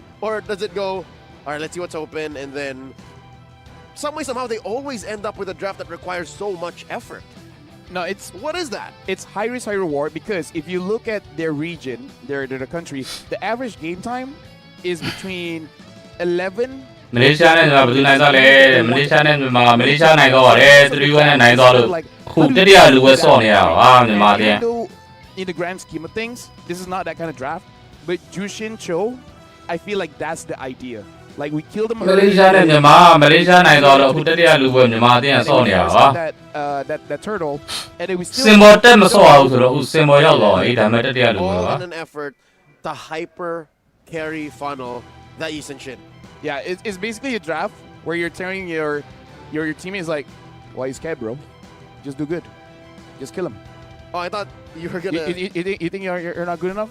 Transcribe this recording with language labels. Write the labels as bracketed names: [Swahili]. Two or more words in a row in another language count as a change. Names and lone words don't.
[English] Or does it go, all right, let's see what's open, and then some way, somehow, they always end up with a draft that requires so much effort. No, it's What is that? it's high risk, high reward because if you look at their region, their country, the average game time is between 11. [Burmese] မလေးရှားနဲ့ဘယ်သူနိုင်သွားလဲတဲ့မလေးရှားနဲ့မြန်မာမလေးရှားနိုင်တော့တယ်3-1နဲ့နိုင်သွားလို့အခုတတိယလူပဲစော့နေရတာဟာမြန်မာတဲ့ [English] Even though in the grand scheme of things, this is not that kind of draft. But Jushin Cho, I feel like that's the idea. Like we killed him [Burmese] မလေးရှားနဲ့မြန်မာမလေးရှားနိုင်တော့အခုတတိယလူပဲမြန်မာအတင်းကစော့နေရတာဟာ [English] that turtle, and then we [Burmese] စ [English] still [Burmese] င်ဘောတက်မစော့အောင်ဆိုတော့အခုစင်ဘောရောက်တော့အေးဒါမဲ့တတိယလူပဲ [English] All [Burmese] ပါ [English] in an effort to hyper carry funnel that Eason Shin. yeah, it's basically a draft where you're telling your teammates like, why you scared, bro? Just do good, just kill him. Oh, I thought you were gonna. You think you're not good enough?